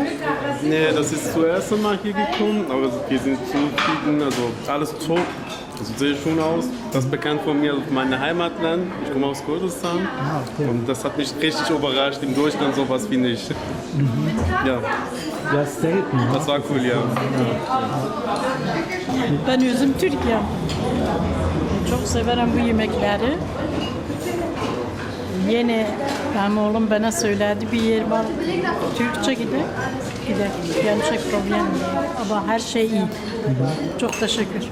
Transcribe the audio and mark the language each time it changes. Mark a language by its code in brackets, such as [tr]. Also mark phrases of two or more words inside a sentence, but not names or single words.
[de] Nee, das ist das erste Mal hier gekommen, aber wir sind zufrieden, also alles top. Das sieht sehr schön aus. Das ist bekannt von mir, mein Heimatland. Ich komme aus Kurdistan. Okay. Und das hat mich richtig überrascht. In Deutschland sowas wie nicht. Ja, Ja, ist selten. Ne? das war cool, ja. [tr] Ben özüm Türkiye. Çok severim bu yemekleri. Yeni benim oğlum bana söyledi bir yer var. Türkçe gider. Gerçek problem değil. Ama her şey iyi. Çok teşekkür.